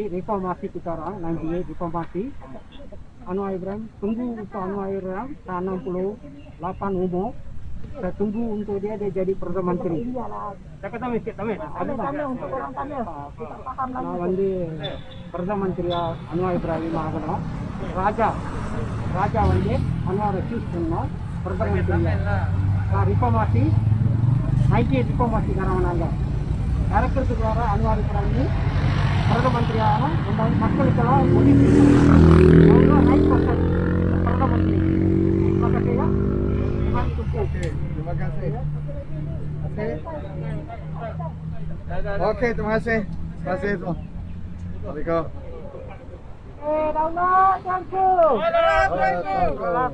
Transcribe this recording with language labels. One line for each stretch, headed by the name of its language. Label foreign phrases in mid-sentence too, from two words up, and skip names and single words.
Malay: Reformasi kita orang, 98 reformasi. Anwar Ibrahim, tunggu untuk Anwar Ibrahim, 68 umur. Saya tunggu untuk dia jadi Perdana Menteri. Iyalah. Cakap Tamil sikit, Tamil. Tamil untuk orang Tamil. Kita faham Nah, lagi.
Tamil: வந்து
Malay: Perdana Menteri
Tamil: Anwar Ibrahim ஆகணும். ராஜா வந்து அன்வாரை சூஸ் பண்ணோம் பிரதம மந்திரியா. ரிஃபார்மாசி 98 ரிஃபார்மாசி காரணங்க நடக்கிறதுக்கு வர அன்வார் இப்ராஹிம் பிரதம மந்திரியாக நம்ம மக்களுக்கெல்லாம் உதவி செய்யணும். 9% பிரதம மந்திரி.
Malay: makasih ya. Okey, terima kasih. Okey, terima kasih. Terima kasih semua. Assalamualaikum. Daulat tuanku. Assalamualaikum.